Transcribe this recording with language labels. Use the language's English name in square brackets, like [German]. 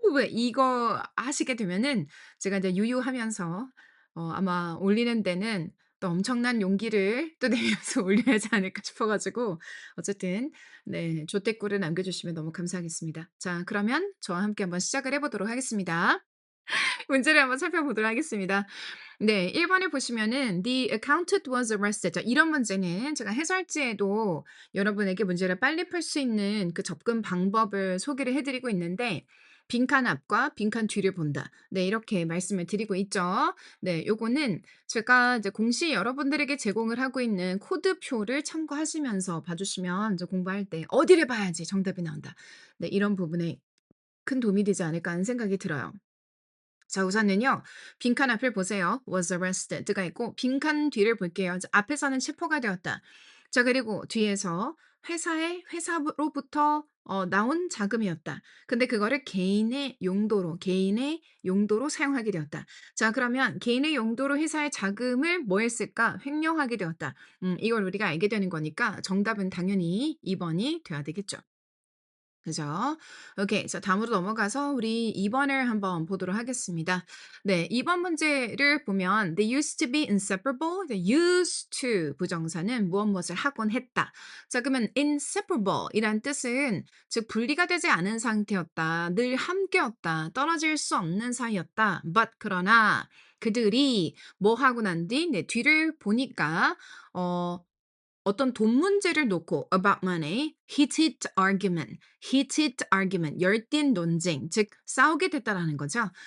[Korean] 이거 하시게 되면은 제가 이제 유유하면서 아마 올리는 데는 또 엄청난 용기를 또 내면서 올려야 하지 않을까 싶어 가지고 어쨌든 네 조댓글을 남겨 주시면 너무 감사하겠습니다. 자, 그러면 저와 함께 한번 시작을 해 보도록 하겠습니다. 문제를 한번 살펴보도록 하겠습니다. 네, 1 번에 보시면은 [English] "The accountant was arrested." [Korean] 자, 이런 문제는 제가 해설지에도 여러분에게 문제를 빨리 풀 수 있는 그 접근 방법을 소개를 해 드리고 있는데 빈칸 앞과 빈칸 뒤를 본다. 네, 이렇게 말씀을 드리고 있죠. 네, 요거는 제가 이제 공시 여러분들에게 제공을 하고 있는 코드표를 참고하시면서 봐 주시면 이제 공부할 때 '어디를 봐야지 정답이 나온다.' 네, 이런 부분에 큰 도움이 되지 않을까 하는 생각이 들어요. 자, 우선은요. 빈칸 앞을 보세요. [English] was arrested [Korean] 가 있고 빈칸 뒤를 볼게요. 자, 앞에서는 체포가 되었다. 자, 그리고 뒤에서 회사로부터 나온 자금이었다. 근데 그거를 개인의 용도로 사용하게 되었다. 자, 그러면 개인의 용도로 회사의 자금을 뭐 했을까? 횡령하게 되었다. 이걸 우리가 알게 되는 거니까 정답은 당연히 2 번이 돼야 되겠죠. 그죠? 오케이. 자, 다음으로 넘어가서 우리 2 번을 한번 보도록 하겠습니다. 네, 2번 문제를 보면 [English] "They used to be inseparable." [Korean] 네, used to 부정사는 무엇 무엇을 하곤 했다. 자, 그러면 inseparable 이란 뜻은 즉 분리가 되지 않은 상태였다. 늘 함께였다. 떨어질 수 없는 사이였다. but 그러나 그들이 뭐 하고 난 뒤 네 뒤를 보니까 어 어떤 돈 문제를 놓고 [English] about money, heated argument, [Korean] 열띤 논쟁, 즉 싸우게 됐다라는 거죠.